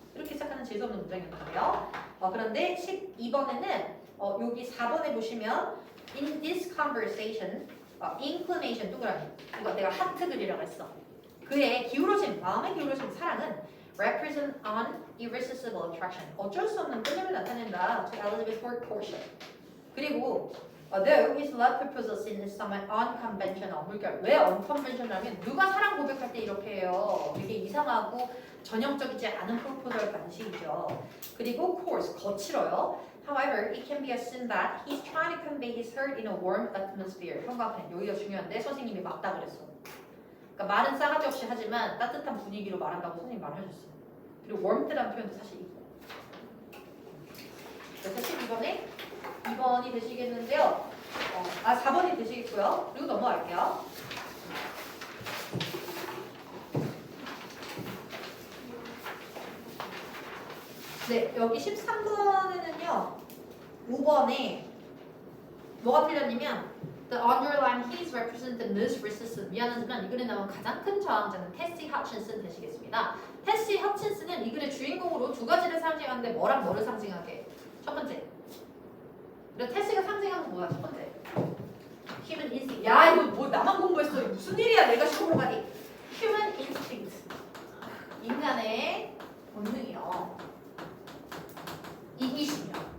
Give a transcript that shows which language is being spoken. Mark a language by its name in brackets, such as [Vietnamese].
[Korean] 이렇게 시작하는 재수없는 문장이었거든요. 그런데 12번에는 여기 4번에 보시면 [English] in this conversation inclination [Korean] 동그라미 이거 내가 하트 그리라고 했어. 그의 기울어진 마음의 기울어진 사랑은 [English] represent an irresistible attraction [Korean] 어쩔 수 없는 끌림을 나타낸다 [English] to Elizabeth Ford Portia. 그리고 though his love proposal scene is somewhat unconventional. [Korean] 그러니까 왜 unconventional하면 누가 사랑 고백할 때 이렇게 해요. 되게 이상하고 전형적이지 않은 프로포절 방식이죠. 그리고 coarse 거칠어요. [English] However, it can be assumed that he's trying to convey his hurt in a warm atmosphere. [Korean] 형광펜 여기가 중요한데 선생님이 맞다 그랬어. 그러니까 말은 싸가지 없이 하지만 따뜻한 분위기로 말한다고 선생님이 말해줬어. 그리고 warmth라는 표현도 사실 있고. 그래서 12번에 2번이 되시겠는데요. 4번이 되시겠고요. 그리고 넘어갈게요. 네, 여기 13번에는요. 5번에 뭐가 틀렸냐면 [English] The underlying keys represent the most resistant. [Korean] 미안하지만 이 글에 나온 가장 큰 저항자는 테시 허친슨 되시겠습니다. 테시 허친슨은 이 글의 주인공으로 두 가지를 상징하는데 뭐랑 뭐를 상징하게? 첫 번째. 그래 테시가 상징하는 건 뭐야? 첫 번째. [English] Human instinct. [Korean] 야 이거 뭐 나만 공부했어. 무슨 일이야? 내가 시험으로 가니? [English] Human instinct. [Korean] 인간의 본능이요. 이기심이요.